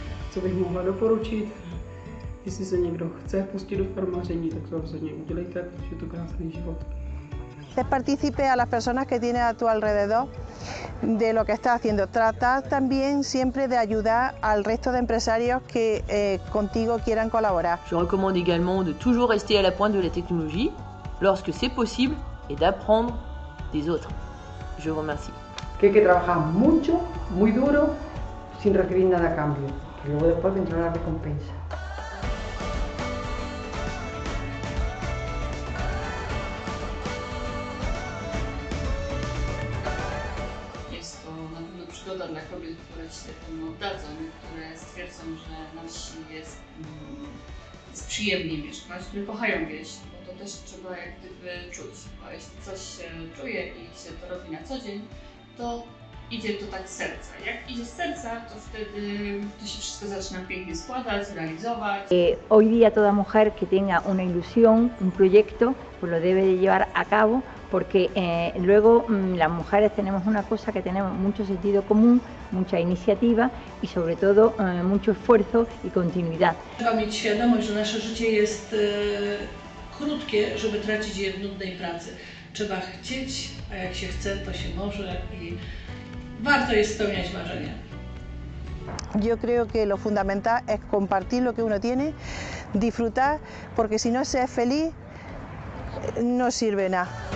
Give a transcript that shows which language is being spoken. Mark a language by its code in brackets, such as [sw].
[cs] Co bych mohla doporučit? Jestli se někdo chce pustit do farmaření, tak to rozhodně udělejte, protože je to krásný život. [es] Sé partícipe a las personas que tienes a tu alrededor de lo que estás haciendo. Tratar también siempre de ayudar al resto de empresarios que contigo quieran colaborar. [fr] Je recommande également de toujours rester à la pointe de la technologie lorsque c'est possible et d'apprendre des autres. Je vous remercie. [es] Que hay que trabajar mucho, muy duro, sin recibir nada a cambio. Y luego después vendrá la recompensa. [pl] Jest to na pewno przygoda dla kobiet, które się temu oddadzą, które stwierdzą, że na wsi jest przyjemnie mieszkać, które kochają wieś, bo to też trzeba jak gdyby czuć, bo jeśli coś się czuje i się to robi na co dzień, to idzie to tak z serca. Jak idzie z serca, to wtedy to się wszystko zaczyna pięknie składać, realizować. [es] Hoy día toda mujer que tenga una ilusión, un proyecto, pues lo debe de llevar a cabo, porque luego las mujeres tenemos una cosa, que tenemos mucho sentido común, mucha iniciativa y sobre todo mucho esfuerzo y continuidad. [pl] Trzeba mieć świadomość, że nasze życie jest krótkie, żeby tracić je w nudnej pracy. Trzeba chcieć, a jak się chce, to się może i warto jest spełniać marzenia. [es] Yo creo que lo fundamental es compartir lo que uno tiene, disfrutar, porque si no se es feliz, no sirve nada.